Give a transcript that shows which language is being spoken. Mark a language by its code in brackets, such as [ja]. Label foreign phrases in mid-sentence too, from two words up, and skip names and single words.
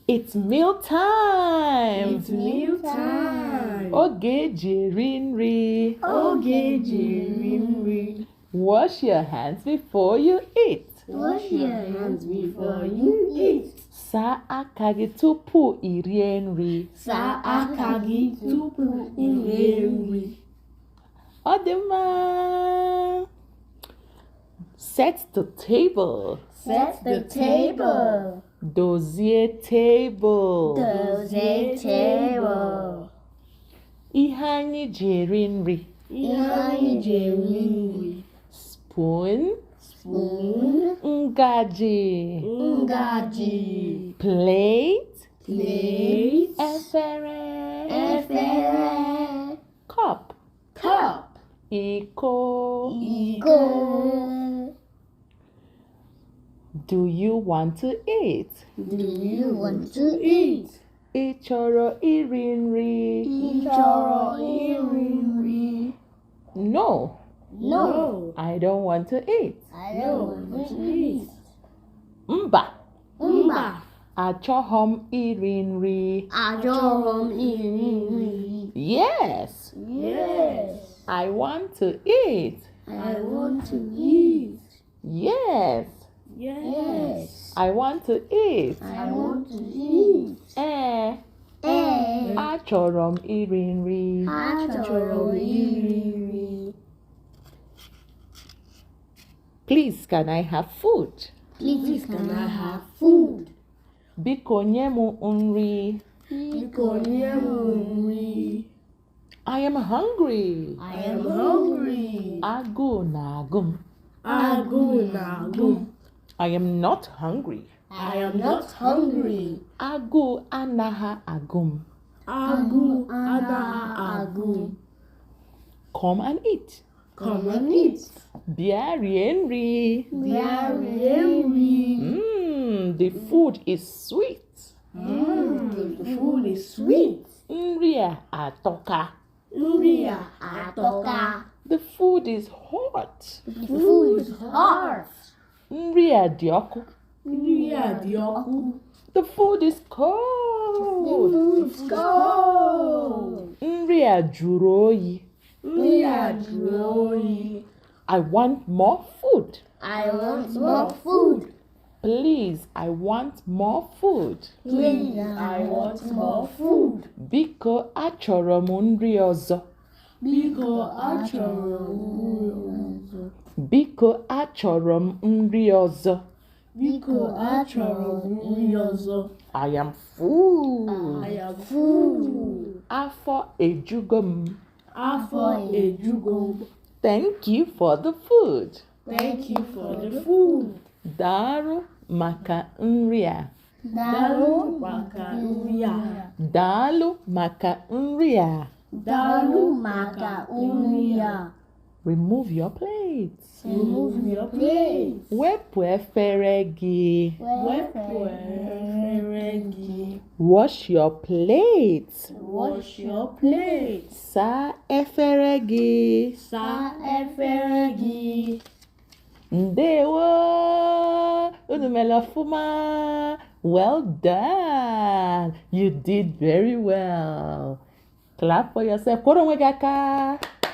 [en] It's meal time. It's meal time. [ig] Oge jiri nri. Oge jiri nri. [en] Wash your hands before you eat. Wash your hands before you eat. [ig] Saa aka gị tupu i rie nri. Saa aka gị tupu i rie nri. Ọ dị mma. [en] Set the table. Set the table. [ig] Dozie table. Dozie table. Ihe anyị ji eri nri. Ihe anyị ji eri nri. [en] Spoon. Spoon. [ig] Ngaji. Ngaji. [en] Plate. Plate. [ig] Efere. Efere. [en] Cup. Cup. [ig] Iko. Iko. [en] Do you want to eat? Do you want to eat? [ig] Ị chọrọ iri nri? Ị chọrọ iri nri? [en] No. No. I don't want to eat. I don't want to eat. [ig] Mba. Mba. Achọghọ m iri nri. Achọrọ m iri nri. [en] Yes. Yes. I want to eat. I want to eat. Yes. Yes. I want to eat. I want to eat. [ig] Achọrọ m iri nri. Achọrọ m iri nri. [en] Please, can I have food? Please, can I have food? [ig] Biko nye m nri. Biko nye m nri. [en] I am hungry. I am hungry. [ig] Agụụ na-agụ m. Agụụ na-agụ m. [en] I am not hungry. I am not hungry. [ig] Agụụ anaghị agụ m. Agụụ anaghị agụ m. [en] Come and eat. Come and eat. [ig] Bịa rie nri. Bịa rie nri. [en] The food is sweet. The food is sweet. [ig] Nri a atọka. Nri a atọka. [en] The food is hot. The food is hot. [ig] Nri a dị ọkụ. Nri a dị ọkụ. [en] The food is cold. The food is cold. [ig] Nri a jụrụ oyi. Nri a jụrụ oyi. [en] I want more food. I want more food. Please, I want more food. Please, I want more food. [ig] Biko, achọrọ m nri ọzọ. Biko, achọrọ m nri ọzọ. Biko, achọrọ m nri ọzọ. Biko, achọrọ m nri ọzọ. [en] I am full. I am full. [ig] Afọ ejugo m. Afọ ejugo m. [en] Thank you for the food. Thank you for the food. [ig] Daalụ maka nri a. Daalụ maka nri a. Daalụ maka nri a. Daalụ maka nri a. [en] Remove your plates. Remove your plates. [ig] Wepụ efere gị. Wepụ efere gị. [en] Wash your plates. Wash your plates. [ig] Saa efere gị. Saa efere gị. Ndewo! Unu mere ọfụma. [en] Well done. You did very well. Clap for yourself. [ig] Kwụrụ onwe gị aka.